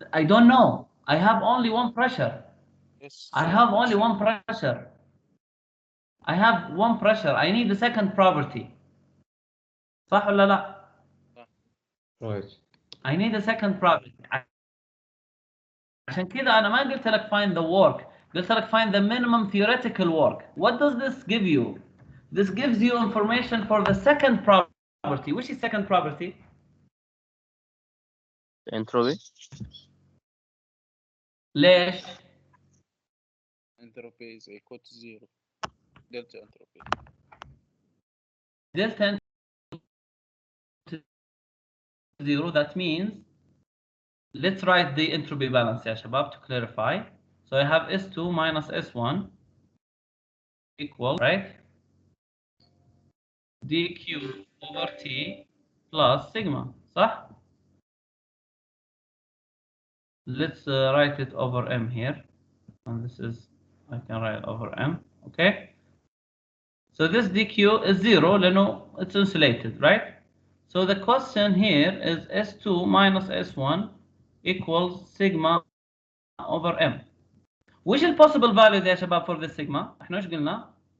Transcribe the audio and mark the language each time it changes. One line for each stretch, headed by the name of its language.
English: I don't know. I have only one pressure. Yes. I have only one pressure. I have one pressure. I need the second property.
Arabic: صح ولا لا؟
English: Right. I need a second property.
Arabic: عشان كذا أنا ما قلت لك
English: find the work.
Arabic: قلت لك
English: find the minimum theoretical work. What does this give you? This gives you information for the second property. Which is second property? Entropy.
Arabic: ليش؟
English: Entropy is equal to 0. Delta entropy. Delta to 0, that means let's write the entropy balance
Arabic: يا شباب
English: to clarify. So I have S2 minus S1 equal, right? dq over T plus sigma,
Arabic: صح?
English: Let's write it over M here. And this is, I can write over M, okay? So this dq is 0
Arabic: لأنه
English: it's insulated, right? So the question here is S2 minus S1 equals sigma over m.
Arabic: وش البوسيبل فاليوز يا شباب
English: for this sigma؟
Arabic: احنا ايش قلنا؟